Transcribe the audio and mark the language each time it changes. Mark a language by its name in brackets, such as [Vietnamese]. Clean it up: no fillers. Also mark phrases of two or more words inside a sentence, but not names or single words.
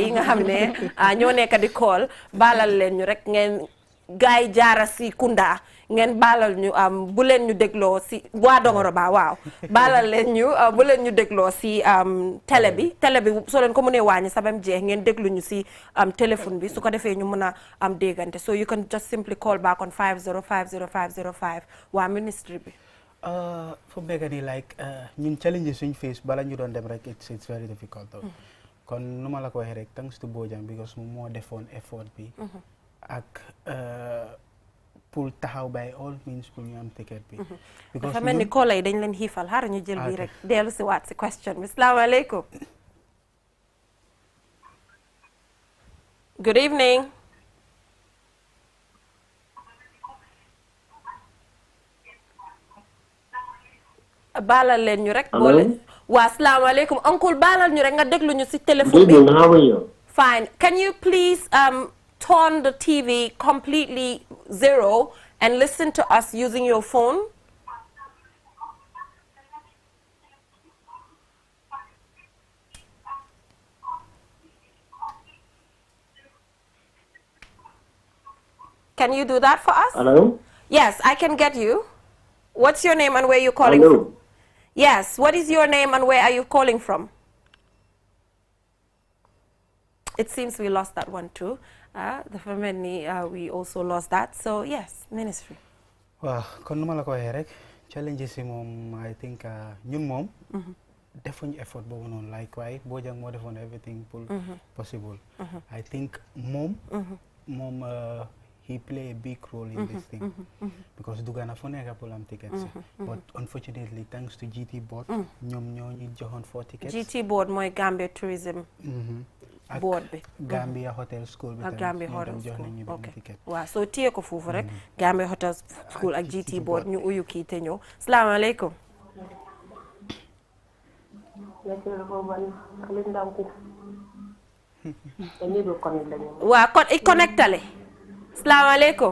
[Wolof] yi nga xam ne ñoo nekk di call baalal leen ñu rek ngeen gaay jaara si Kunda ngeen baalal ñu bu leen ñu dégloo si waa Dongoro ba waaw baalal leen ñu bu leen ñu dégloo si télé bi soo leen ko mënee wàññi sa bam jeex ngeen déglu ñu si téléphone bi su ko defee ñu mën a déggante [English] so you can just simply call back on [Wolof] 5050505 waa ministry bi fu mu nekk nii like ñun challenge suñ face bala ñu doon dem rek [English] it's very difficult [Wolof] kon nu ma la ko waxee rek [English] thanks to [Wolof] Bojang because moom moo defoon effort bi ak pour taxaw [English] by all means [Wolof] pour ñu am ticket bi. dafa mel ni koola yi dañ leen xiifal xaaral ñu jël bi rek dellu si waat si question bi salaamaaleykum. [English] good evening. [Wolof] baalal leen ñu rek. waa salaamaaleykum uncle baalal ñu rek nga déglu ñu si téléphone bi. [English] fine can you please turn the TV completely zero and listen to us using your phone? Can you do that for us? Hello? Yes, I can get you. What's your name and where you're calling from? Yes, what is your name and where are you calling from? It seems we lost that one too. The family, we also lost that. So yes, ministry. Well, [Wolof] kon numa la ko waxee rek challenges yi moom [English] I think [Wolof] ñun moom defuñ effort boobu noonu like waaye Bojang moo defoon [English] everything possible. I think moom he play a big role in this thing because [Wolof] dugga na fu nekk pour am [English] tickets but unfortunately thanks to GT board [Wolof] ñoom ñoo ñu joxoon [English] 4 tickets. [Wolof] GT board mooy Gambia Tourism board bi Gambia Hotel School bi ak Gambia Hotel School [English] ok [Wolof] waaw soo téye ko foofu rek Gambia Hotel School ak GT board ñu uyu kii te ñëw salaamaaleykum. waa kon i connectale salaamaaleykum.